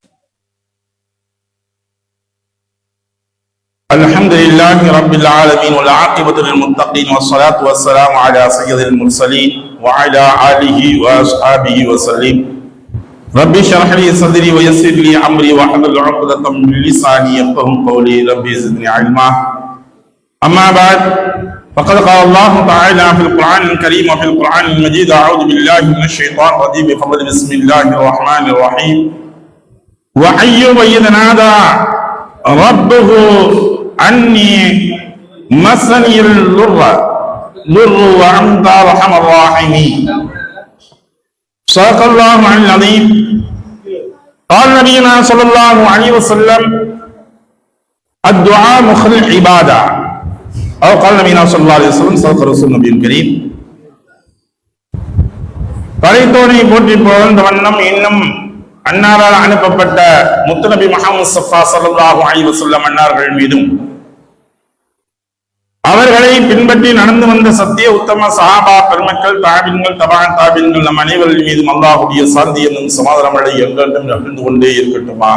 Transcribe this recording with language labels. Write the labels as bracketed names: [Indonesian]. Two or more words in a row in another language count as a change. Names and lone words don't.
[Arabic] الحمد لله رب العالمين والعاقبة للمتقين والصلاة والسلام على سيد المرسلين وعلى آله وأصحابه وسلم. رب اشرح لي صدري ويسر لي أمري واحلل عقدة من لساني يفقهوا قولي. رب زدني علما. أما بعد, فقد قال الله تعالى في القرآن الكريم وفي القرآن المجيد: أعوذ بالله من الشيطان الرجيم بسم الله الرحمن الرحيم. وأيوب إذ نادى ربه أني مسني الضر وأنت أرحم الراحمين. صدق الله العظيم. قال نبينا صلى الله عليه وسلم: الدعاء مخ العبادة. أو قال نبينا صلى الله عليه وسلم: صدق رسول النبي الكريم. [Tamil] படைத்தோனை போற்றி புகழ்ந்த வண்ணம் இன்னும் அன்னாரால் அனுப்பப்பட்ட முத்துநபி முஹம்மது முஸ்தபா [Arabic] صلى الله عليه وسلم [Tamil] அன்னார்கள் மீதும் அவர்களை பின்பற்றி நடந்து வந்த சத்திய உத்தம சஹாபா பெருமக்கள், தாபின்கள், தபான் தாபின்கள் நம் அனைவரின் மீதும் அல்லாஹ்வுடைய சாந்தி என்னும் சமாதானமழை என்றென்றும் நிகழ்ந்து கொண்டே இருக்கட்டுமாக.